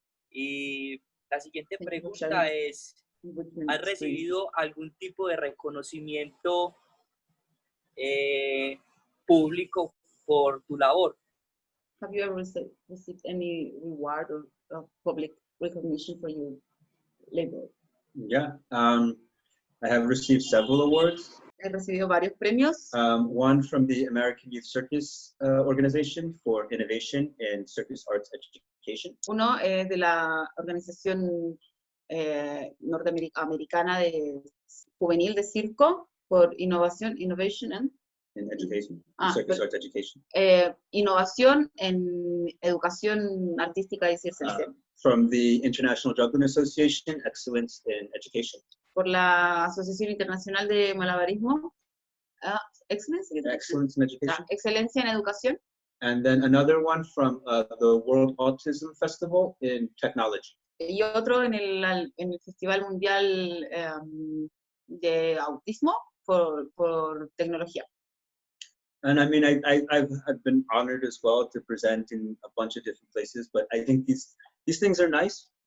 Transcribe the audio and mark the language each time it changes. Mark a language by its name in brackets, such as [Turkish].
[Spanish] Y la siguiente pregunta es, ¿has recibido algún tipo de reconocimiento público por tu labor? [English] Have you ever received any reward or public recognition for your labor? Yeah. I have received several awards. [Spanish] He recibido varios premios. [English] One from the American Youth Circus Organization for Innovation in Circus Arts Education. [Spanish] Uno de la organización norteamericana de juvenil de circo por innovation and [English] In education, Circus Arts Education. [Spanish] Innovación en educación artística y circense. [English] From the International Juggling Association, Excellence in Education. [Spanish] Por la Asociación Internacional de Malabarismo, Excellence in [English] Education. [Spanish] Excelencia en Educación. [English] And then another one from the World Autism Festival in Technology. [Spanish] Y otro en el Festival Mundial de Autismo por tecnología. [English] And I mean, I've been honored as well to present in a bunch of different places, but I think these things are nice.